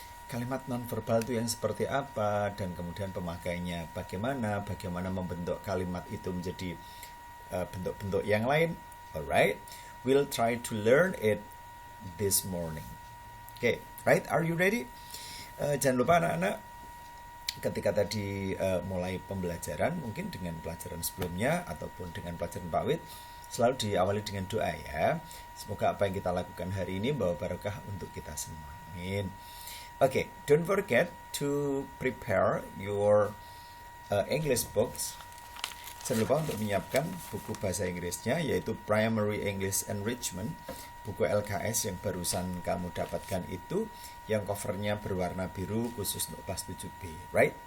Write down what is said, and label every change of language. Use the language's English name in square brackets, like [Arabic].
[Indonesian] Kalimat non-verbal itu yang seperti apa, dan kemudian pemakainya bagaimana membentuk kalimat itu menjadi bentuk-bentuk yang lain. [English] Alright, we'll try to learn it this morning. Okay, right, are you ready? [Indonesian] Jangan lupa anak-anak, ketika tadi mulai pembelajaran, mungkin dengan pelajaran sebelumnya ataupun dengan pelajaran Pak Wid, selalu diawali dengan doa ya. Semoga apa yang kita lakukan hari ini bawa barokah untuk kita semua. Amin. [English] Okay, don't forget to prepare your English books. [Indonesian] Jangan lupa untuk menyiapkan buku bahasa Inggrisnya, yaitu Primary English Enrichment, buku LKS yang barusan kamu dapatkan itu, yang covernya berwarna biru khusus untuk kelas 7B, right?